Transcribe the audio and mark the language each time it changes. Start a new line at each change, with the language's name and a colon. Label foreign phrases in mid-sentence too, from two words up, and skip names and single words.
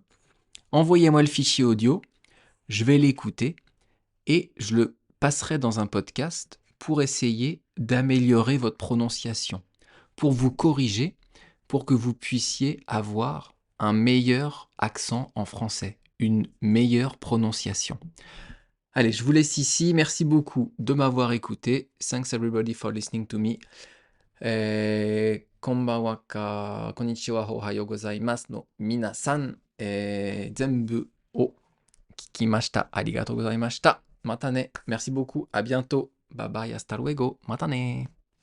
French: Envoyez-moi le fichier audio, je vais l'écouter et je le passerai dans un podcast pour essayer d'améliorer votre prononciation, pour vous corriger, pour que vous puissiez avoir un meilleur accent en français, une meilleure prononciation. Allez, je vous laisse ici. Merci beaucoup de m'avoir écouté.
English: Thanks everybody for listening to me.
Japanese: こんばんは か こんにちは おはようございます の みなさん, 全部を聞きました。ありがとうございました。またね。
French: Merci beaucoup. À bientôt.
English: Bye bye.
Spanish: Hasta luego.
Japanese: またね。